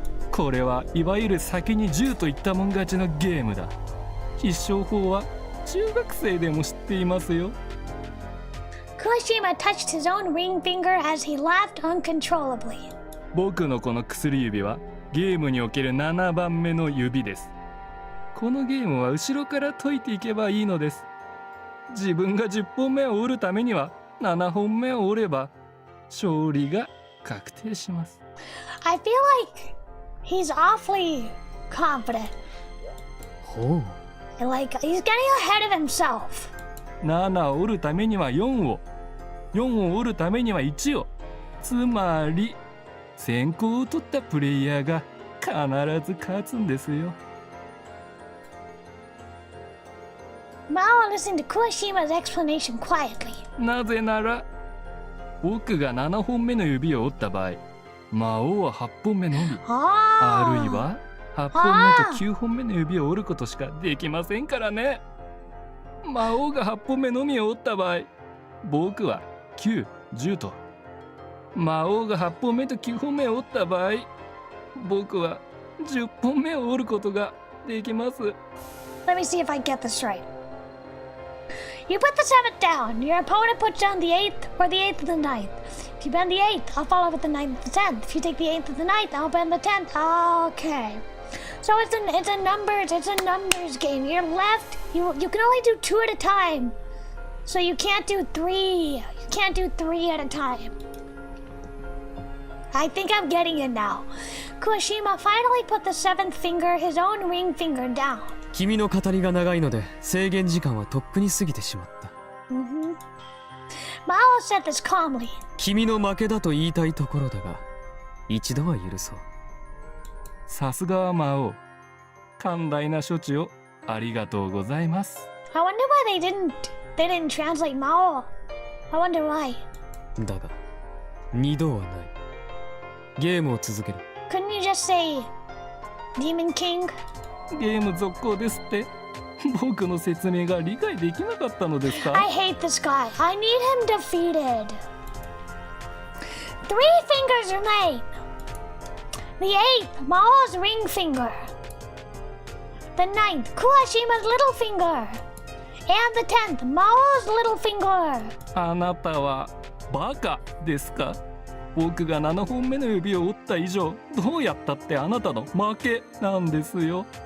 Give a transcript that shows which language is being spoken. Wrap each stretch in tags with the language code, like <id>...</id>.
<ja>これはいわゆる先に10といったもん勝ちのゲームだ。必勝法は中学生でも知っていますよ。</ja> <en>Kuwashima touched his own ring finger as he laughed uncontrollably.</en> <ja>僕のこの薬指はゲームにおける7番目の指です。このゲームは後ろから解いていけばいいのです。自分が10本目を折るためには7本目を折れば勝利が確定します。</ja> <en>I feel like he's awfully confident.</en> <ja>ほう。</ja> <en>Like he's getting ahead of himself.</en> <ja>7を折るためには4を、4を折るためには1を、つまり先行を取ったプレイヤーが必ず勝つんですよ。</ja> <en>Mao listened to Kuwashima's explanation quietly.</en> <ja>なぜなら僕が7本目の指を折った場合、魔王は8本目のみ、あるいは8本目と9本目の指を折ることしかできませんからね。魔王が8本目のみを折った場合、僕は9、10と、魔王が8本目と9本目を折った場合、僕は10本目を折ることができます。</ja> <en>Let me see if I get this right. You put the 7th down. Your opponent puts down the 8th or the 8th or the 9th. If you bend the 8th, I'll follow with the 9th or the 10th. If you take the 8th or the 9th, I'll bend the 10th. Okay. So it's a numbers game. You're left. You can only do 2 at a time. So you can't do 3. You can't do 3 at a time. I think I'm getting it now. Kuwashima finally put the 7th finger, his own ring finger, down.</en> <ja>君の語りが長いので制限時間はとっくに過ぎてしまった。</ja> <en>Mao said this calmly.</en> <ja>君の負けだと言いたいところだが、一度は許そう。さすがは魔王、寛大な処置をありがとうございます。</ja> <en>I wonder why they didn't translate Mao. I wonder why.</en> <ja>だが二度はない。ゲームを続ける。</ja> <en>Couldn't you just say Demon King?</en> <ja>ゲーム続行ですって。僕の説明が理解できなかったのですか？</ja> <en>I hate this guy. I need him defeated. 3 fingers remain. The 8th, Mao's ring finger. The 9th, Kuwashima's little finger. And the 10th, Mao's little finger.</en> <ja>あなたはバカですか？僕が7本目の指を折った以上、どうやったってあなたの負けなんですよ。</ja>